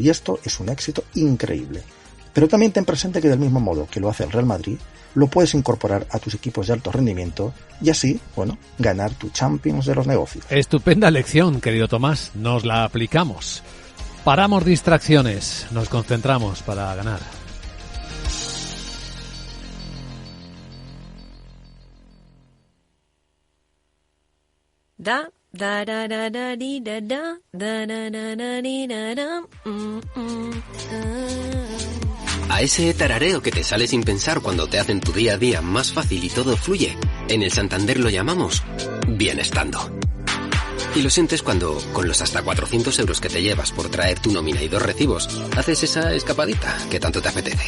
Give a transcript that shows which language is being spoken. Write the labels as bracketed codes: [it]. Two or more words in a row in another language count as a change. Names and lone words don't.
[es] Y esto es un éxito increíble. Pero también ten presente que del mismo modo que lo hace el Real Madrid, lo puedes incorporar a tus equipos de alto rendimiento y así, bueno, ganar tu Champions de los negocios. Estupenda lección, querido Tomás, nos la aplicamos. Paramos distracciones, nos concentramos para ganar. Da da da da da di da da da da da da di da da. A ese tarareo que te sale sin pensar cuando te hacen tu día a día más fácil y todo fluye, en el Santander lo llamamos bienestando. Y lo sientes cuando, con los hasta 400 euros que te llevas por traer tu nómina y 2 recibos, haces esa escapadita que tanto te apetece.